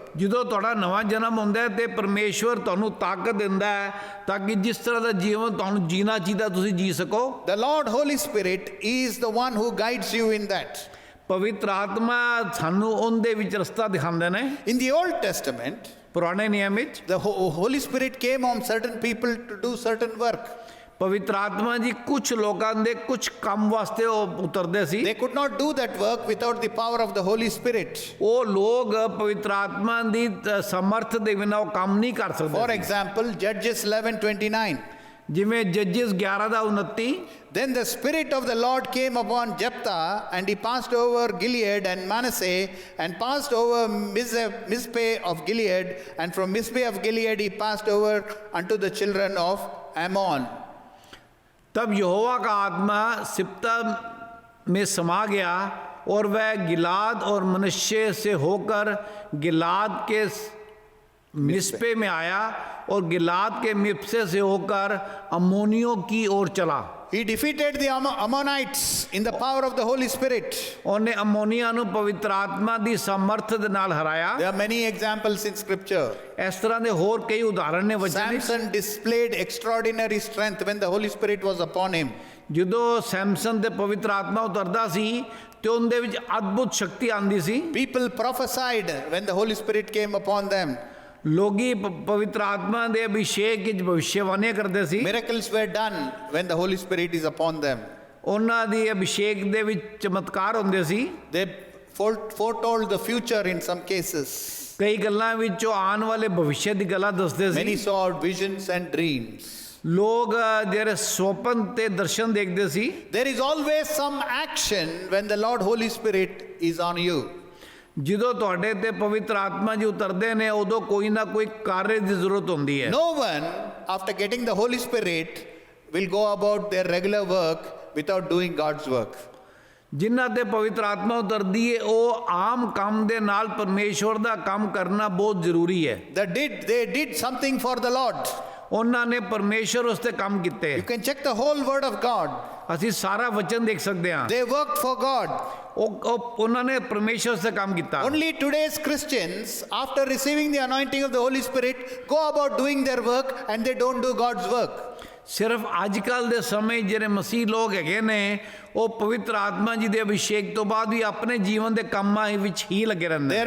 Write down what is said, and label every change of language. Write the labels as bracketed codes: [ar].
[pa] ਜਦੋਂ ਤੁਹਾਡਾ ਨਵਾਂ ਜਨਮ ਹੁੰਦਾ ਹੈ ਤੇ ਪਰਮੇਸ਼ਵਰ ਤੁਹਾਨੂੰ ਤਾਕਤ ਦਿੰਦਾ ਹੈ ਤਾਂ ਕਿ ਜਿਸ ਤਰ੍ਹਾਂ ਦਾ ਜੀਵਨ ਤੁਹਾਨੂੰ ਜੀਣਾ ਚਾਹੀਦਾ ਤੁਸੀਂ ਜੀ ਸਕੋ। [en] The Lord Holy Spirit is the one who guides you in that. [pa] ਪਵਿੱਤਰ ਆਤਮਾ ਸਾਨੂੰ ਉਹਦੇ ਵਿੱਚ ਰਸਤਾ ਦਿਖਾਉਂਦੇ ਨੇ। [en] In the Old Testament, [pa] ਪੁਰਾਣੇ ਨਿਯਮ ਵਿੱਚ [en] the Holy Spirit came on certain people to do certain work. [pa] ਪਵਿੱਤਰ ਆਤਮਾ ਜੀ ਕੁਝ ਲੋਕਾਂ ਦੇ ਕੁਝ ਕੰਮ ਵਾਸਤੇ ਉਹ ਉਤਰਦੇ ਸੀ। [en] They could not do that work without the power of the Holy Spirit. [pa] ਉਹ ਲੋਕ ਪਵਿੱਤਰ ਆਤਮਾ ਦੀ ਸਮਰਥ ਦੇ ਬਿਨਾਂ ਉਹ ਕੰਮ ਨਹੀਂ ਕਰ ਸਕਦੇ। [en] For example, Judges 11:29. [pa] ਜਿਵੇਂ ਜੱਜਿਸ 11:29 [en] Then the Spirit of the Lord came upon Jephthah, and he passed over Gilead and Manasseh, and passed over Mizpeh of Gilead, and from Mizpeh of Gilead he passed over unto the children of Ammon. [hi] तब यहोवा का आत्मा सिप्ता में समा गया और वह गिलाद और मनश्शे से होकर गिलाद के मिस्पे में आया और गिलाद के मिप्से से होकर अम्मोनियों की ओर चला। [en] He defeated the Ammonites in the power of the Holy Spirit. [pa] ਉਹਨੇ ਅਮੋਨੀਆ ਨੂੰ ਪਵਿੱਤਰ ਆਤਮਾ ਦੀ ਸਮਰਥ ਦੇ ਨਾਲ ਹਰਾਇਆ। [en] There are many examples in scripture. [pa] ਇਸ ਤਰ੍ਹਾਂ ਦੇ ਹੋਰ ਕਈ ਉਦਾਹਰਣ ਨੇ ਵਚਨ ਵਿੱਚ। [en] Samson displayed extraordinary strength when the Holy Spirit was upon him. [pa] ਜਦੋਂ ਸੈਮਸਨ ਤੇ ਪਵਿੱਤਰ ਆਤਮਾ ਉਤਰਦਾ ਸੀ ਤੇ ਉਹਦੇ ਵਿੱਚ ਅਦਭੁਤ ਸ਼ਕਤੀ ਆਂਦੀ ਸੀ। [en] People prophesied when the Holy Spirit came upon them. [pa] ਲੋਕੀ ਪਵਿੱਤਰ ਆਤਮਾ ਦੇ ਅਭਿਸ਼ੇਕ ਵਿੱਚ ਭਵਿੱਖਬਾਣੀਆਂ ਕਰਦੇ ਸੀ। [en] Miracles were done when the Holy Spirit is upon them. [pa] ਉਹਨਾਂ ਦੀ ਅਭਿਸ਼ੇਕ ਦੇ ਵਿੱਚ ਚਮਤਕਾਰ ਹੁੰਦੇ ਸੀ। [en] They foretold the future in some cases. [pa] ਕਈ ਗੱਲਾਂ ਵਿੱਚੋਂ ਆਉਣ ਵਾਲੇ ਭਵਿੱਖ ਦੀ ਗੱਲਾਂ ਦੱਸਦੇ ਸੀ। [en] Many saw visions and dreams. [pa] ਲੋਕ ਜਿਹੜੇ ਸੁਪਨ ਤੇ ਦਰਸ਼ਨ ਦੇਖਦੇ ਸੀ। [en] There is always some action when the Lord Holy Spirit is on you. [pa] ਜਦੋਂ ਤੁਹਾਡੇ ਤੇ ਪਵਿੱਤਰ ਆਤਮਾ ਜੀ ਉਤਰਦੇ ਨੇ ਉਦੋਂ ਕੋਈ ਨਾ ਕੋਈ ਕਾਰਜ ਦੀ ਜ਼ਰੂਰਤ ਹੁੰਦੀ ਹੈ। [en] No one, after getting the Holy Spirit, will go about their regular work without doing God's work. [pa] ਜਿਨ੍ਹਾਂ ਤੇ ਪਵਿੱਤਰ ਆਤਮਾ ਉਤਰਦੀ ਹੈ ਉਹ ਆਮ ਕੰਮ ਦੇ ਨਾਲ ਪਰਮੇਸ਼ਵਰ ਦਾ ਕੰਮ ਕਰਨਾ ਬਹੁਤ ਜ਼ਰੂਰੀ ਹੈ। [en] They did something for the Lord. [pa] ਉਹਨਾਂ ਨੇ ਪਰਮੇਸ਼ਵਰ ਉਸਤੇ ਕੰਮ ਕੀਤੇ। [en] You can check the whole word of God. [pa] ਅਸੀਂ ਸਾਰਾ ਵਚਨ ਦੇਖ ਸਕਦੇ ਹਾਂ। [en] They worked for God. [pa] ਉਹਨਾਂ ਨੇ ਪਰਮੇਸ਼ਵਰ ਸੇ ਕੰਮ ਕੀਤਾ। [en] Only today's Christians, after receiving the anointing of the Holy Spirit, go about doing their work and they don't do God's work. [pa] ਸਿਰਫ ਅੱਜ ਕੱਲ ਦੇ ਸਮੇਂ ਜਿਹੜੇ ਮਸੀਹ ਲੋਕ ਹੈਗੇ ਨੇ ਉਹ ਪਵਿੱਤਰ ਆਤਮਾ ਜੀ ਦੇ ਅਭਿਸ਼ੇਕ ਤੋਂ ਬਾਅਦ ਵੀ ਆਪਣੇ ਜੀਵਨ ਦੇ ਕੰਮਾਂ ਵਿੱਚ ਹੀ ਲੱਗੇ ਰਹਿੰਦੇ।